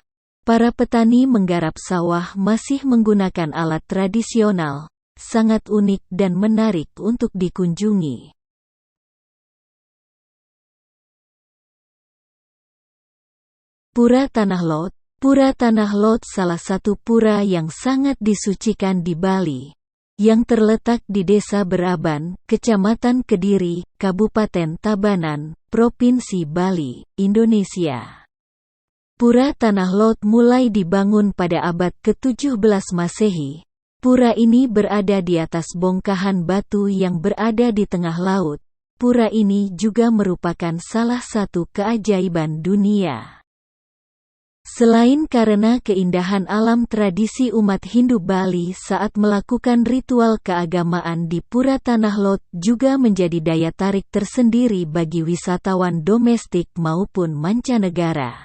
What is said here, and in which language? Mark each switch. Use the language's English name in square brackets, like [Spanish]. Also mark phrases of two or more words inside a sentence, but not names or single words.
[Indonesian] Para petani menggarap sawah masih menggunakan alat tradisional, sangat unik dan menarik untuk dikunjungi. Pura Tanah Lot. Pura Tanah Lot salah satu pura yang sangat disucikan di Bali, yang terletak di Desa Beraban, Kecamatan Kediri, Kabupaten Tabanan, Provinsi Bali, Indonesia. Pura Tanah Lot mulai dibangun pada abad ke-17 Masehi. Pura ini berada di atas bongkahan batu yang berada di tengah laut. Pura ini juga merupakan salah satu keajaiban dunia. Selain karena keindahan alam, tradisi umat Hindu Bali saat melakukan ritual keagamaan di Pura Tanah Lot juga menjadi daya tarik tersendiri bagi wisatawan domestik maupun mancanegara.